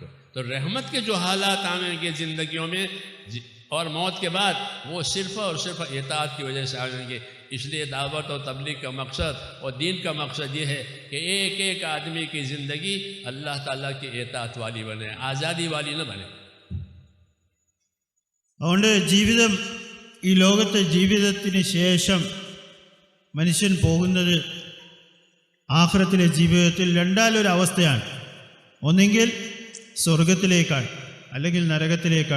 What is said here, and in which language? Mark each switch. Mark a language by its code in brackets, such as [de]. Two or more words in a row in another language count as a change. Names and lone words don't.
[ur] تو رحمت کے جو حالات آئیں گے زندگیوں میں اور موت کے بعد، وہ صرف اور صرف اطاعت کی وجہ سے آئیں گے۔ اس لیے دعوت اور تبلیغ کا مقصد اور دین کا مقصد یہ ہے کہ ایک ایک آدمی کی زندگی اللہ تعالیٰ کی اطاعت والی بنے، آزادی والی نہ بنے۔ [ml] അതുകൊണ്ട് ഈ ലോകത്തെ ജീവിതത്തിന് ശേഷം മനുഷ്യൻ പോകുന്നത് ആഖിറത്തിലെ ജീവിതത്തിൽ രണ്ടാലൊരവസ്ഥയാണ്. ഒന്നെങ്കിൽ സ്വർഗത്തിലേക്കാണ്, അല്ലെങ്കിൽ നരകത്തിലേക്കാണ്.